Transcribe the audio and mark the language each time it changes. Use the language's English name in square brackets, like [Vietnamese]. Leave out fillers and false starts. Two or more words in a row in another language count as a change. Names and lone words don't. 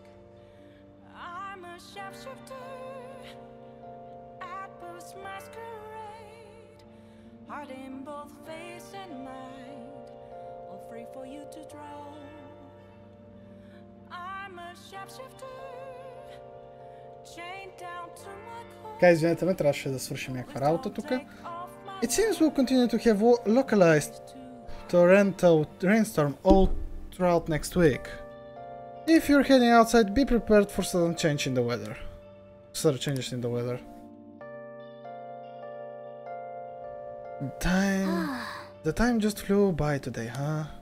[English] I'm a sharpshooter at Booth's masquerade, heart in both face and mind, all free for you to draw. I'm a sharpshooter, chained down to my core. [Bulgarian] Така, извинете ме, трябваше да свършим някаква работа тук. [English] It seems we'll continue to have localized torrential rainstorm all throughout next week. If you're heading outside, be prepared for sudden change in the weather. Sudden changes in the weather. The time just flew by today, huh?